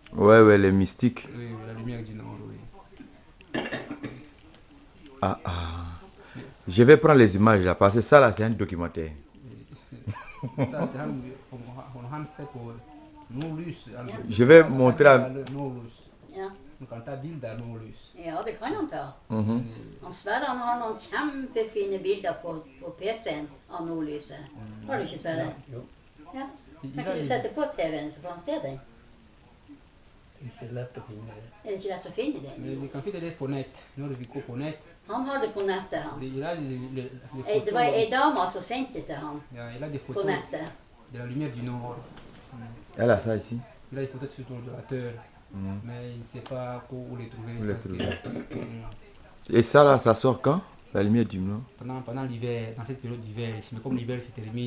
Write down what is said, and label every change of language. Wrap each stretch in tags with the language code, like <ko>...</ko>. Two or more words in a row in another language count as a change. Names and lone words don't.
<fr>Ouais, les mystiques. Oui, la lumière du Nord, oui. Ah, ah. Je vais prendre les images là parce que ça là c'est un documentaire. Je vais montrer à-</fr> <no>Ja. Du kan ta bilder av nordlys. Ja, det kan han ta. Mhm. Han Sverre han har noen kjempefine bilder på PC-en av nordlyset. Har du ikke, Sverre? Jo, Ja. Kan ikke du sette på TV-en, så får han se den? det er ikke lett å finne det. Er det ikke lett å finne den? Men vi kan finne det på nett. Når vi går på nett. Han har det på nettet, han.</no> <fr>Il a</fr> <no>Det var ei dame som sendte det til han Ja,</no> <fr>il a des</fr> <no>på</no> <fr>photos</fr> <no>nettet.</no> <fr>de la lumière du Nord. Elle a ça ici. Il a des photos sur son ordinateur, Mhm. mais il ne sait pas où les trouver. Où les parce trouver. que, Et ça là, ça sort quand? La lumière du nord. pendant l'hiver, dans cette période d'hiver ici, mais comme l'hiver se termine,</fr>